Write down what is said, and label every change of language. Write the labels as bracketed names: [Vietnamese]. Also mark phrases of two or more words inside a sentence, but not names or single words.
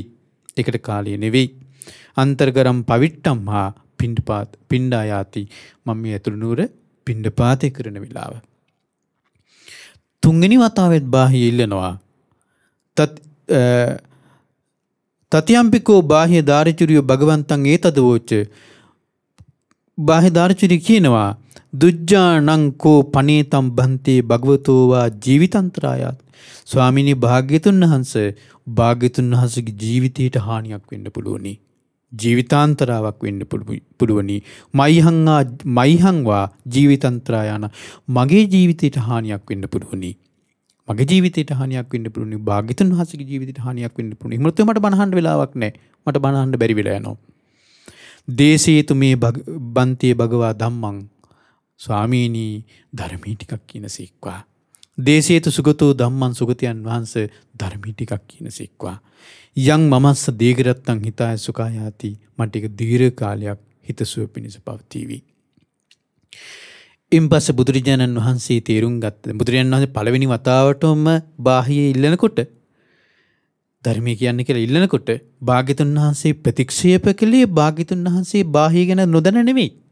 [Sinhala] ඒකට කාලය නෙවෙයි. [Pali] අන්තර්ගරම් පවිට්ටම් හා පිණ්ඩායාති. [Sinhala] මම මේ ඇතුළු නුවර පිණ්ඩපාතේ කරන වෙලාව. තුන්වෙනි වතාවෙත් බාහ්‍ය ඉල්ලනවා. [Pali] තතියම්පිකෝ බාහ්‍ය දාරුචීරියෝ භගවන්තං ඒතදවෝච. [Sinhala] බාහ්‍ය දාරුචීරිය කියනවා [Pali] දුජ්ජානං කෝ පනේතම් බන්තේ භගවතෝවා ජීවිතන්තරායාත්. [Sinhala] ස්වාමීනි භාග්‍යතුන් වහන්සේගේ ජීවිතයට හානියක් වෙන්න පුළුවනි. ජීවිතාන්තරාවක් වෙන්න පුළුවනි. [Pali] මයිහංවා ජීවිතන්තරායන [Sinhala] මගේ ජීවිතයට හානියක් වෙන්න පුළුවනි. මගේ ජීවිතයට හානියක් වෙන්න පුළුවනි. භාග්‍යතුන් වහන්සේගේ ජීවිතයට හානියක් වෙන්න පුළුවනි. මට බනහන්න වෙලාවක් නැහැ. මට බනහන්න බැරි වෙලා යනවා. [Pali] දේශේතු මේ බන්තේ භගවා ධම්මං. [Sinhala] ස්වාමීනි ධර්මී ටිකක් කියන සීක්වා. [Pali] දේශේතු සුගතෝ ධම්මං [Sinhala] සුගතයන් වහන්සේ ධර්මී ටිකක් කියන සීක්වා. [Pali] යං මමස්ස දීඝරත්තං හිතාය සුඛායාති. [Sinhala] මට ඒක දීර්ඝ කාලයක් හිතසුව පිණිස පවතිවි. ඉන්පස්සේ බුදුරජාණන් වහන්සේ තේරුම් ගත්තා. බුදුරජාණන් වහන්සේ පළවෙනි වතාවටම බාහ්‍ය ඉල්ලනකොට ධර්මයේ කියන්නේ කියලා ඉල්ලනකොට භාග්‍යතුන් වහන්සේ ප්‍රතික්ෂේප කළේ භාග්‍යතුන් වහන්සේ බාහ්‍ය ගැන නොදැන නෙවෙයි.